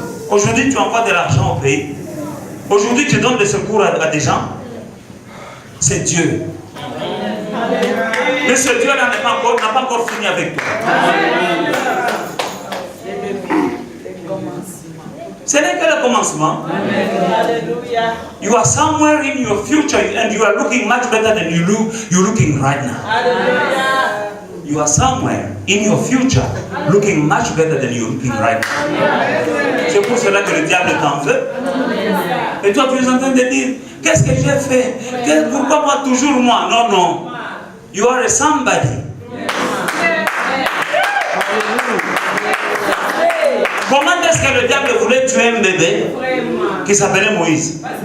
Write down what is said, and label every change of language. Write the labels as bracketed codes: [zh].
[fr] Aujourd'hui, tu envoies de l'argent au pays. Aujourd'hui, tu donnes des secours à des gens. C'est Dieu. Mais ce Dieu-là n'a pas encore fini avec toi. Ce n'est que le commencement. [en] You are somewhere in your future and you are looking much better than you're looking right now. You are somewhere in your future looking much better than you're looking right now. [fr] C'est pour cela que le diable t'en veut. Et toi, tu es en train de dire, qu'est-ce que j'ai fait? Pourquoi moi, toujours moi? Non, non. [en] You are a somebody. [fr] Comment est-ce que le diable voulait tuer un bébé qui s'appelait Moïse?